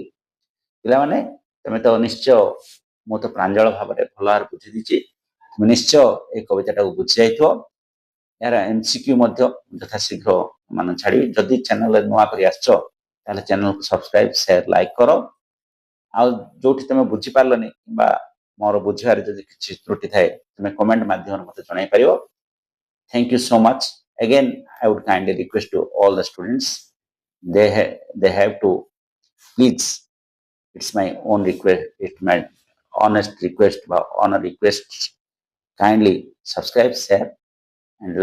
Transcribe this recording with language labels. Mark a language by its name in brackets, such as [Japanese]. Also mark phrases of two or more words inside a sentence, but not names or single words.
[Odia] ପିଲାମାନେ ତମେ ତ ନିଶ୍ଚୟ, ମୁଁ ତ ପ୍ରାଞ୍ଜଳ ଭାବରେ ଭଲ ଭାବରେ ବୁଝି ଦେଇଛି, ତୁମେ ନିଶ୍ଚୟ এই କବିତାଟାକୁ ବୁଝି ଯାଇଥିବ। ଏହାର MCQ ମଧ୍ୟ ଯଥାଶୀଘ୍ର ମାନେ ଛାଡ଼ିବି। ଯଦି ଚ୍ୟାନେଲରେ ନୂଆ କରି ଆସିଛ ତାହେଲେ ଚ୍ୟାନେଲକୁ ସବସ୍କ୍ରାଇବ, ସେୟାର, ଲାଇକ୍ କର। ଆଉ ଯୋଉଠି ତମେ ବୁଝିପାରିଲନି କିମ୍ବା ମୋର ବୁଝିବାରେ ଯଦି କିଛି ତ୍ରୁଟି ଥାଏ ତୁମେ କମେଣ୍ଟ ମାଧ୍ୟମରେ ମୋତେ ଜଣାଇ ପାରିବ। [English] Thank you so much. Again, I would kindly request to all the students, they have to please, it's my own request, it's my honest request, honor request, Kindly subscribe, share and like my channel.